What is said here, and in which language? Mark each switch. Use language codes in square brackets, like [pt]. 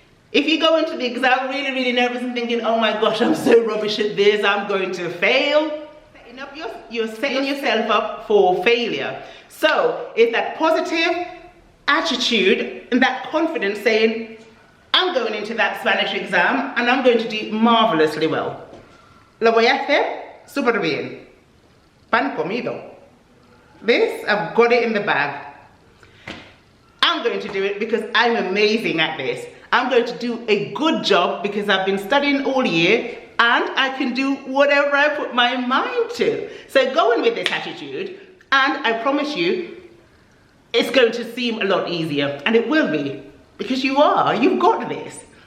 [en] If you go into the exam really nervous and thinking, oh my gosh, I'm so rubbish at this, I'm going to fail, you're setting yourself up for failure. So it's that positive, attitude and that confidence saying, I'm going into that Spanish exam and I'm going to do marvelously well. [es] Lo voy a hacer súper bien. Pan comido. [en] This, I've got it in the bag. I'm going to do it because I'm amazing at this. I'm going to do a good job because I've been studying all year and I can do whatever I put my mind to. So go in with this attitude and I promise you, it's going to seem a lot easier, and it will be, because you've got this.